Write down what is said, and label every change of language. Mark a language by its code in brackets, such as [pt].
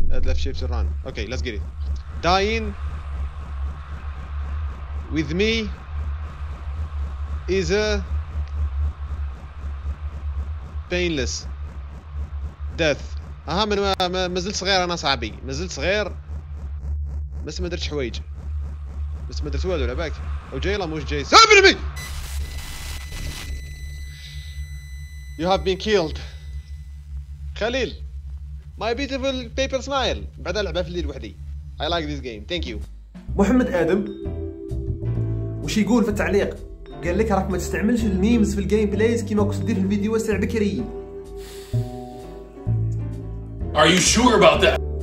[en] left shift to run. Okay, let's get it. Dying with me is a painless death. [ar] من ما زلت صغير انا صاحبي، ما زلت صغير بس ما درتش حوايج، بس ما درت والو لعباك. او جاي لا مش جاي. سامي. [en] You have been killed. خليل My beautiful paper smile. [ar] بعدها لعبة في الليل وحدي. [en] I like this game. Thank you. [ar] محمد آدم وش يقول في التعليق؟ قال لك راك ما تستعملش الميمز في الجيم بلايز كيما كنت تدير في الفيديوهات تاع بكري. [en] Are you sure about that?